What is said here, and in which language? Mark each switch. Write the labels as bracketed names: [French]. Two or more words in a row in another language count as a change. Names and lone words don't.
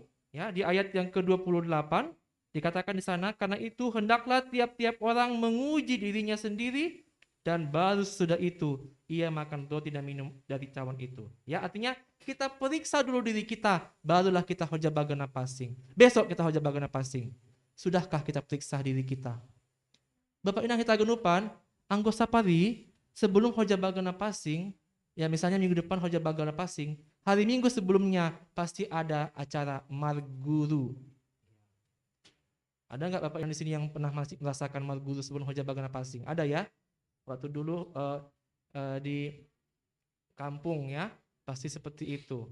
[Indonesian] Ya, di ayat yang ke-28 dikatakan di sana, karena itu hendaklah tiap-tiap orang menguji dirinya sendiri dan baru sudah itu ia makan roti dan minum dari cawan itu. Ya, artinya kita periksa dulu diri kita, barulah kita [Batak Simalungun] hoja bagana pasing. [Indonesian] Besok kita [Batak Simalungun] hoja bagana pasing. [Indonesian] Sudahkah kita periksa diri kita? [Batak Simalungun] Bapak Inang kita genupan, anggo sapari [Indonesian] sebelum [Batak Simalungun] hoja bagana pasing, [Indonesian] ya misalnya minggu depan [Batak Simalungun] hoja bagana pasing, [Indonesian] hari Minggu sebelumnya pasti ada acara marguru. Ada nggak Bapak yang di sini yang pernah masih merasakan marguru sebelum [Batak Simalungun] hoja bagana pasing? [Indonesian] Ada ya? Waktu dulu di kampung ya, pasti seperti itu.